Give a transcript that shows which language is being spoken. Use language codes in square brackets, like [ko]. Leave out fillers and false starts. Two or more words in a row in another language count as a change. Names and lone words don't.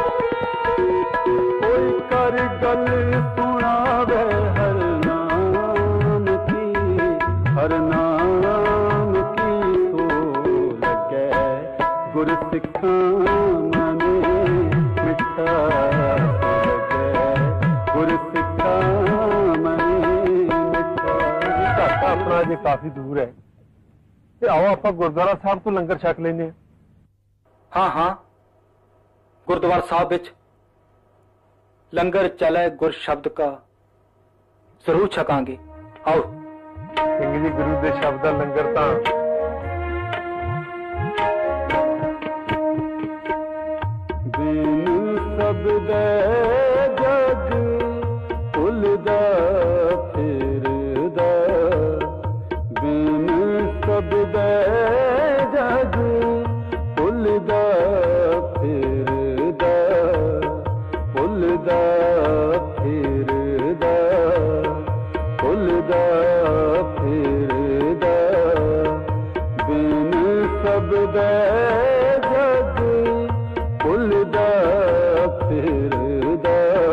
[pa] ਕੋਈ ਕਰ ਗੱਲ ਸੁਣਾਵੇ ਹਰ ਨਾਮ ਕੀ, ਹਰ ਨਾਮ ਕੀ ਸੋ ਲੱਗੇ ਗੁਰ ਸਿੱਖਾਂ ਮਨੇ ਮਿੱਠਾ ਲੱਗੇ ਗੁਰ ਸਿੱਖਾਂ ਮਨੇ ਮਿੱਠਾ। ਘਰ ਤਾਂ ਆਪਣਾ ਜੇ ਕਾਫੀ ਦੂਰ ਹੈ ਤੇ ਆਓ ਆਪਾਂ ਗੁਰਦੁਆਰਾ ਸਾਹਿਬ ਤੋਂ ਲੰਗਰ ਛਕ ਲੈਂਦੇ ਹਾਂ। ਹਾਂ ਹਾਂ, ਗੁਰਦੁਆਰਾ ਸਾਹਿਬ ਵਿੱਚ ਲੰਗਰ ਚਲੇ ਗੁਰ ਸ਼ਬਦ ਕਾ ਜ਼ਰੂਰ ਛਕਾਂਗੇ। ਆਓ ਸਿੰਘ ਜੀ, ਗੁਰੂ ਦੇ ਸ਼ਬਦ ਦਾ ਲੰਗਰ ਤਾਂ ਬਿਨ ਸਬਦੈ ਜਗ ਭੁੱਲਦਾ ਫਿਰਦਾ, ਬਿਨ ਸਬਦੈ ਜਗ ਭੁੱਲਦਾ ਫਿਰਦਾ, ਭੁੱਲਦਾ ਫਿਰਦਾ, ਭੁੱਲਦਾ ਫਿਰਦਾ, ਬਿਨ ਸਬਦੈ ਜਗ ਭੁੱਲਦਾ ਫਿਰਦਾ।